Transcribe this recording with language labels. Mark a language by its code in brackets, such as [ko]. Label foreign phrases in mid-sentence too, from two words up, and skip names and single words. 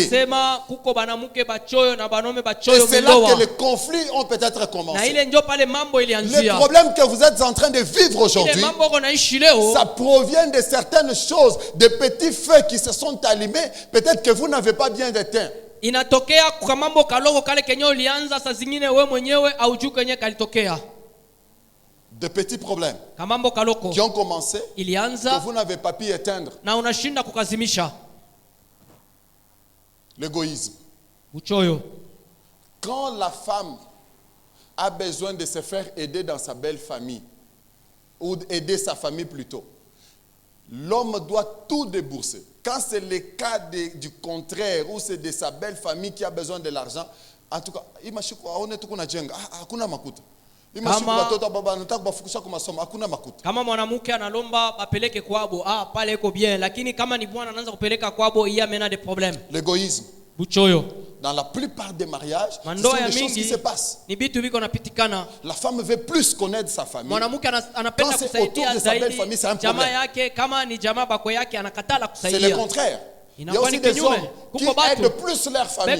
[fr] Et c'est là que les conflits ont peut-être commencé. Les problèmes que vous êtes en train de vivre aujourd'hui, ça provient de certaines choses, de petits feux qui se sont allumés. Peut-être que vous n'avez pas bien éteint. [sw] Inatokea kwa mambo kalongo kale kenye ulianza saa zingine wewe mwenyewe aujui kwenye kalitokea. [fr] De petits problèmes [sw] kaloko [fr] qui ont commencé [sw] ilianza [fr] que vous n'avez pas pu éteindre. [sw] Na unashinda kukazimisha. [fr] L'égoïsme. [sw] Buchoyo. [fr] Quand la femme a besoin de se faire aider dans sa belle famille ou aider sa famille plutôt, l'homme doit tout débourser. Quand c'est le cas du contraire, ou c'est de sa belle famille qui a besoin de l'argent, en tout cas, [sw] kama mwanamke analomba apeleke kwabo, pale iko bien, lakini kama ni bwana anaanza kupeleka kwabo, [fr] il y a maintenant des problèmes. L'égoïsme. [sw] Buchoyo. [fr] Dans la plupart des mariages, ce sont des choses qui se passent. La femme veut plus connaître sa famille. Quand c'est autour de sa belle famille, c'est un problème. C'est le contraire. Il y a aussi des hommes qui aident plus leur famille.